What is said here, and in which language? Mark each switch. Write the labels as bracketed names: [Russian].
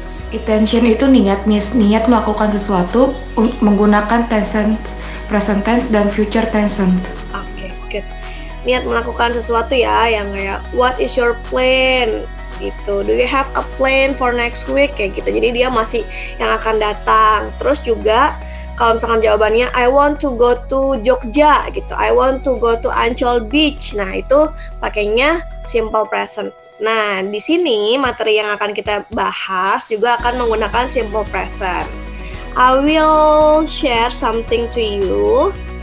[Indonesian] Attention itu niat, Miss. Niat melakukan sesuatu menggunakan tense, present tense, dan future tense. [English] Okay, good. [Indonesian] Niat melakukan sesuatu ya, yang kayak [English] what is your plan? [Indonesian] Gitu. [English] Do you have a plan for next week? [Indonesian] Kayak gitu. Jadi dia masih yang akan datang. Terus juga kalau misalkan jawabannya [English] I want to go to Jogja [Indonesian] gitu. [English] I want to go to Ancol Beach. [Indonesian] Nah, itu pakainya [English] simple present. [Indonesian] Nah, di sini materi yang akan kita bahas juga akan menggunakan simple present. [English] I will share something to you.